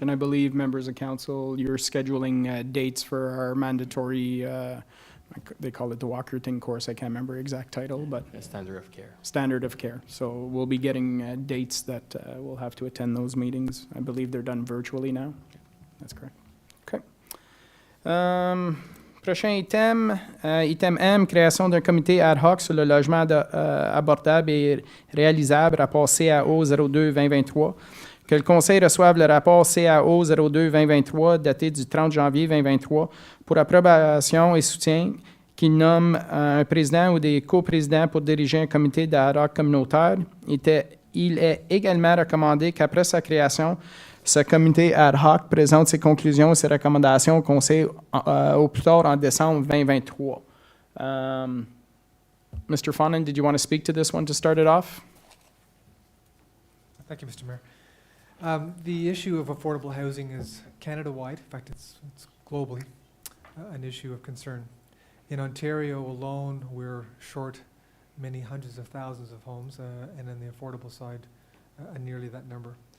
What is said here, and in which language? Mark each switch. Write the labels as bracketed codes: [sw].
[en] And I believe, members of council, you're scheduling dates for our mandatory, they call it the Walkerton course. I can't remember the exact title, but Standard of care. Standard of care. So we'll be getting dates that we'll have to attend those meetings. I believe they're done virtually now. That's correct. Okay. [fr] Prochain item, item M, création d'un comité ad hoc sur le logement abordable et réalisable, rapport CAO 02-2023. Que le Conseil reçoive le rapport CAO 02-2023 daté du 30 janvier 2023 pour approbation et soutien, qu'il nomme un président ou des coprésidents pour diriger un comité d'ad hoc communautaire. Il est également recommandé qu'après sa création, ce comité ad hoc présente ses conclusions et ses recommandations au Conseil au plus tard en décembre 2023. [en] Mr. Fawnin, did you want to speak to this one to start it off? Thank you, Mr. Mayor. The issue of affordable housing is Canada-wide. In fact, it's globally an issue of concern. In Ontario alone, we're short many hundreds of thousands of homes, and on the affordable side, nearly that number.